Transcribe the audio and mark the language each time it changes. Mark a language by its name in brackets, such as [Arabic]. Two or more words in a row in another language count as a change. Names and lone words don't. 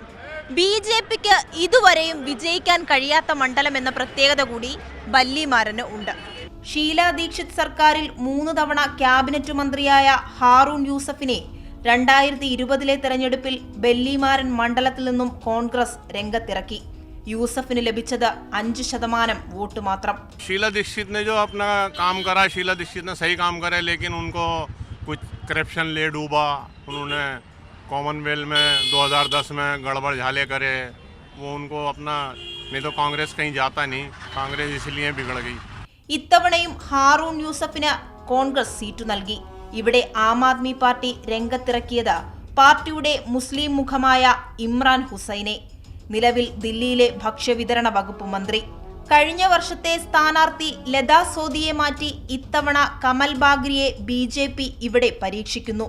[Malayalam] BJPക്ക് ഇതുവരെയും വിജയിക്കാൻ കഴിയാത്ത മണ്ഡലം എന്ന പ്രത്യേകത കൂടി ബല്ലിമാരന് ഉണ്ട്. ഷീല ദീക്ഷിത് സർക്കാരിൽ 3 തവണ ക്യാബിനറ്റ് മന്ത്രിയായ ഹാറൂൺ യൂസഫിനെ 2020 തെരഞ്ഞെടുപ്പിൽ ബല്ലിമാരൻ മണ്ഡലത്തിൽ നിന്നും കോൺഗ്രസ് രംഗത്തിറക്കി. യൂസഫിന് ലഭിച്ചത് 5% വോട്ട് മാത്രം. [Hindi] शीला दीक्षित ने जो अपना काम करा, शीला दीक्षित ने सही काम करे, लेकिन उनको कुछ करप्शन ले डूबा. उन्होंने कॉमनवेल्थ में 2010 में गड़बड़ झाले करे, वो उनको अपना, नहीं तो कांग्रेस कहीं जाता नहीं, कांग्रेस इसलिए बिगड़ गई. [Malayalam] ഇത്തവണയും ഹാറൂൺ യൂസഫിന് കോൺഗ്രസ് സീറ്റു നൽകി. ഇവിടെ ആം ആദ്മി പാർട്ടി രംഗത്തിറക്കിയത് പാർട്ടിയുടെ മുസ്ലിം മുഖമായ ഇമ്രാൻ ഹുസൈനെ, നിലവിൽ ദില്ലിയിലെ ഭക്ഷ്യവിതരണ വകുപ്പ് മന്ത്രി. കഴിഞ്ഞ വർഷത്തെ സ്ഥാനാർത്ഥി ലതാ സോദിയെ മാറ്റി ഇത്തവണ കമൽ ബാഗ്രിയെ BJP ഇവിടെ പരീക്ഷിക്കുന്നു.